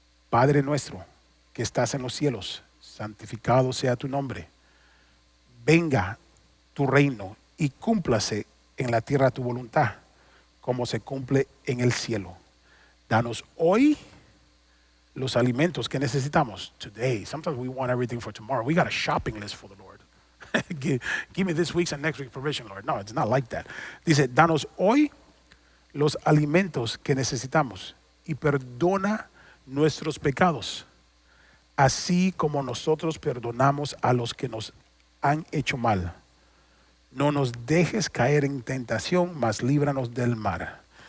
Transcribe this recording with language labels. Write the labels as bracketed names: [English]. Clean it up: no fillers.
[Spanish] Padre nuestro que estás en los cielos, santificado sea tu nombre. Venga tu reino y cúmplase en la tierra tu voluntad, como se cumple en el cielo. Danos hoy los alimentos que necesitamos. [English] Today. Sometimes we want everything for tomorrow. We got a shopping list for the Lord. give me this week's and next week's provision, Lord. No, it's not like that. [Spanish] Dice, danos hoy los alimentos que necesitamos y perdona nuestros pecados, así como nosotros perdonamos a los que nos han hecho mal. No nos dejes caer en tentación, mas líbranos del mal.